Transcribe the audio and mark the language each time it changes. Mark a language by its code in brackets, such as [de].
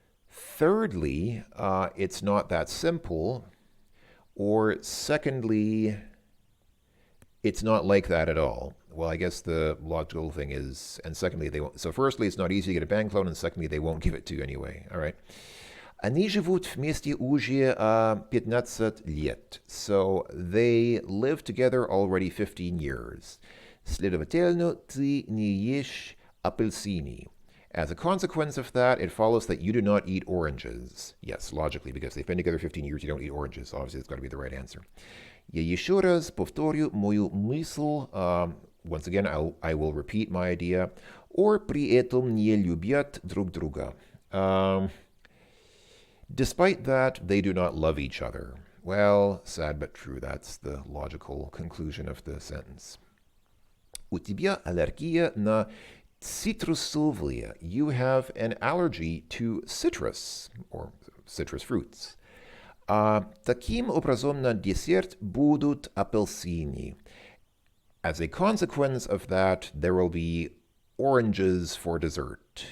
[en] Thirdly, it's not that simple. Or secondly, it's not like that at all. Well, I guess the logical thing is, and secondly, they won't. So, firstly, it's not easy to get a bank loan, and secondly, they won't give it to you anyway. All right. [ru] Они живут вместе уже 15 лет. [en] So, they live together already 15 years. [ru] Следовательно, ты не ешь апельсини. [en] As a consequence of that, it follows that you do not eat oranges. Yes, logically, because they've been together 15 years, you don't eat oranges. Obviously, it's got to be the right answer. [ru] Я еще раз повторю мою мысль. [en] Once again, I will repeat my idea. Or [ru] при этом не любят друг друга. [en] Despite that, they do not love each other. Well, sad but true. That's the logical conclusion of the sentence. [ru] У тебя аллергия на citrusovые. [en] You have an allergy to citrus, or citrus fruits. [ru] Таким образом, на десерт будут апельсины. [en] As a consequence of that, there will be oranges for dessert.